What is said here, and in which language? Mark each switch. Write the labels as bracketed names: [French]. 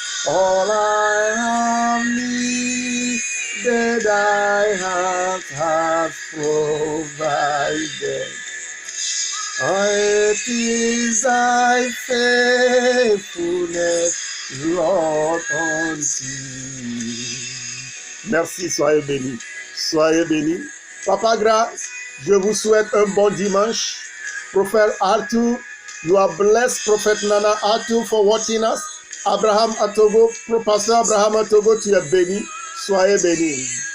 [English] All I have needed, thy hand hath provided. It is thy faithfulness, Lord, unto me. [French] Merci, soyez bénis. Soyez bénis. Papa Grâce, je vous souhaite un bon dimanche. [English] Prophet Arthur, you are blessed. Prophet Nana Arthur for watching us. [French] Abraham Atogo, Pasteur Abraham Atogo, tu es béni. Soyez bénis.